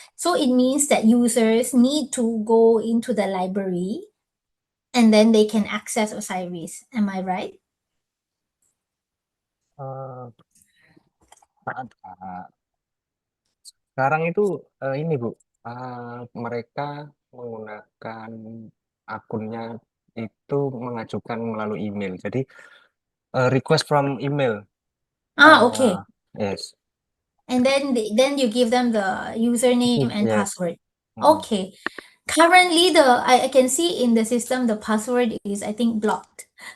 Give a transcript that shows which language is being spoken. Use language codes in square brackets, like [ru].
[en] So it means that users need to go into the library and then they can access Osiris. Am I right? [id] Eh, sekarang itu ini Bu, mereka menggunakan akunnya itu mengajukan melalui email. [en] Jadi request from email. Okay. Yes. And then you give them the username and Yes. password. Okay. Currently, I can see in the system the password is, I think, blocked.